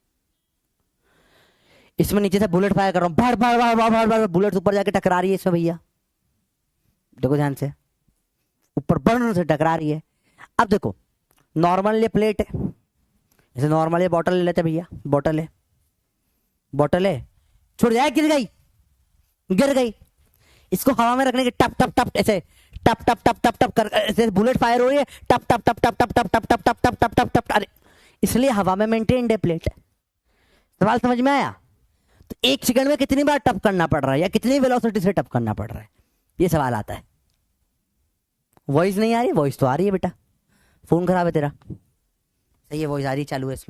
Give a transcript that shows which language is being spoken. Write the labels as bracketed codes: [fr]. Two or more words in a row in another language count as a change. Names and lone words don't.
[hi] इसमें नीचे से बुलेट फायर कर रहा हूं, भड़ भड़ भड़ भड़ भड़, बुलेट ऊपर जाके टकरा रही है इसमें भैया, देखो ध्यान से, ऊपर बर्न से टकरा रही है। अब देखो नॉर्मल ये प्लेट है, जैसे नॉर्मल ये बॉटल ले लेते भैया, बॉटल है, बॉटल है, छूट जाए, गिर गई, गिर गई। इसको हवा में रखने के टप टप टप ऐसे टप टप टप टप टप कर, ऐसे बुलेट फायर हो रही है, टप टप टप टप टप टप टप टप टप टप टप टप टप, अरे इसलिए हवा में मेंटेन्ड है प्लेट। सवाल समझ में आया? तो एक सेकंड में कितनी बार टप करना पड़ रहा है, या कितनी वेलोसिटी से टप करना पड़ रहा है, ये सवाल आता है। वॉइस नहीं आ रही? वॉइस तो आ रही है बेटा, फोन खराब है तेरा, सही है, वॉइस आ रही, चालू है इसमें।